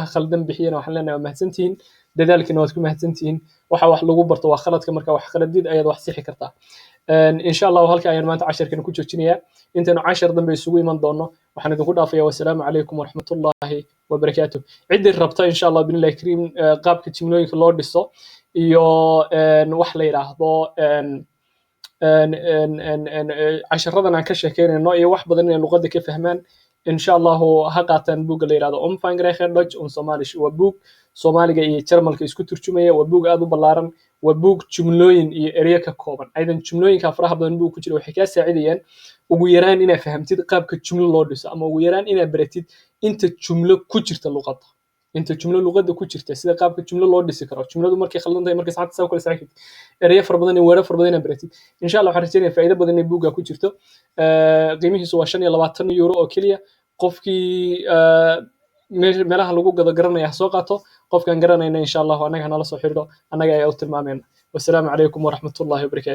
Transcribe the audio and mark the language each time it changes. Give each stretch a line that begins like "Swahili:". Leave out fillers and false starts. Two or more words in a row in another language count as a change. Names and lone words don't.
Somali: khaldan bixiyana waxaan leenahay waa mahadsantihiin dadaalkiina waad ku mahadsantihiin waxa wax lagu barto waa khaladka marka wax khaladid ayaad wax sixi kartaa
Arabic: إن شاء الله
Somali: halka ayaan maanta casharkan ku joojinayaa intaynu cashar dambe isugu iman doono waxaan idinku dhaafayaa
Arabic: والسلام عليكم ورحمة الله وبركاته
Somali: ciddii rabta
Arabic: إن شاء الله بإذن الله الكريم
Somali: qaabka jimlooyinka loo dhiso iyo wax la yidhaahdo casharadan aan ka sheekeynayno iyo wax badan inay luqadda ka fahmaan
Arabic: إن شاء الله
Somali: ha qaataan buugga la yidhahdo
German: umfangreicher deutsch und somalisch
Somali: waa buug soomaaliga iyo jarmalka isku turjumaya waa buug aad u ballaaran waa buug jumlooyin iyo ereyo ka kooban aydan jumlooyinka faraha badan buug ku jira waxay kaa saacidayaan ugu yaraan inaad fahamtid qaabka jumlo loo dhiso ama ugu yaraan inaad baratid inta jumlo ku jirta luqadda inta jumlo luqadda ku jirta sida qaabka jumlo loo dhisi karo jumladu markay khaldan tahay markay saxanta saa kala saxid ereyo fara badan iyo weero fara badan inaad baratid
Arabic: إن شاء الله
Somali: waxaan rajeynayaa faa'iido badan inay buugga ku jirto qiimihiisu waa 25 euro oo keliya qofkii meelaha lagu gado garanaya ha soo qaato qofkaan garanayna
Arabic: إن شاء الله
Somali: annaga nala soo xiriiro annaga ayaa u tilmaamayna
Arabic: والسلام عليكم ورحمة الله وبركاته